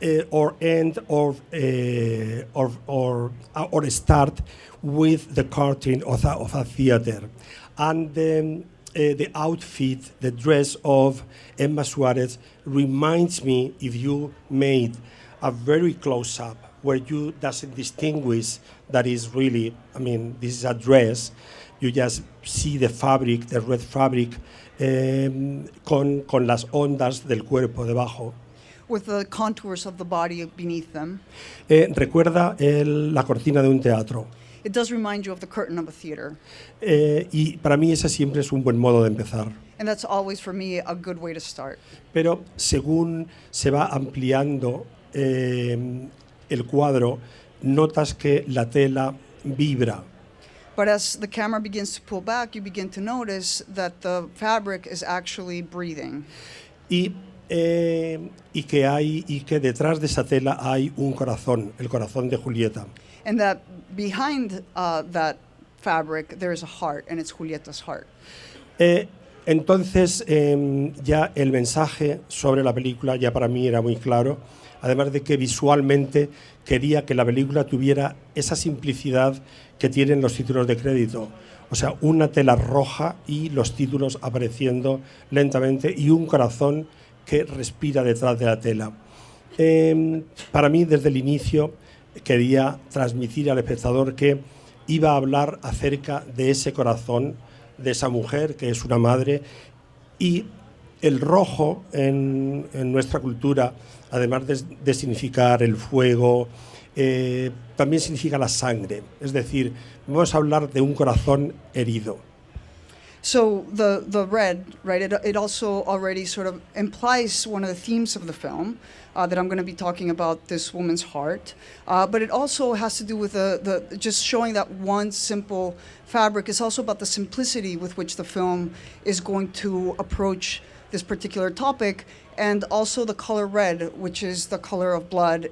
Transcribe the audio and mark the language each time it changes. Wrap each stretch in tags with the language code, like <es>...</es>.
<en>or end or start with the curtain of a theater, and the outfit, the dress of Emma Suarez reminds me, if you made a very close up where you doesn't distinguish that is really, I mean, this is a dress, you just see the fabric, the red fabric,</en> <es>con las ondas del cuerpo debajo.</es> <en>With the contours of the body beneath them.</en> <es>Recuerda la cortina de un teatro.</es> <en>It does remind you of the curtain of a theater.</en> <es>Y para mí ese siempre es un buen modo de empezar.</es> <en>And that's always, for me, a good way to start.</en> <es>Pero según se va ampliando el cuadro, notas que la tela vibra.</es> <en>But as the camera begins to pull back, you begin to notice that the fabric is actually breathing.</en> <es>Y que detrás de esa tela hay un corazón, el corazón de Julieta.</es> <en>And that behind that fabric, there is a heart, and it's Julieta's heart.</en> <es>Entonces, ya el mensaje sobre la película ya para mí era muy claro, además de que visualmente quería que la película tuviera esa simplicidad que tienen los títulos de crédito. O sea, una tela roja y los títulos apareciendo lentamente y un corazón que respira detrás de la tela. Para mí, desde el inicio, quería transmitir al espectador que iba a hablar acerca de ese corazón, de esa mujer que es una madre, y el rojo en nuestra cultura, además de significar el fuego, también significa la sangre. Es decir, vamos a hablar de un corazón herido.</es> <en>So the red, right, it also already sort of implies one of the themes of the film that I'm going to be talking about, this woman's heart. But it also has to do with the just showing that one simple fabric is also about the simplicity with which the film is going to approach this particular topic, and also the color red, which is the color of blood.</en>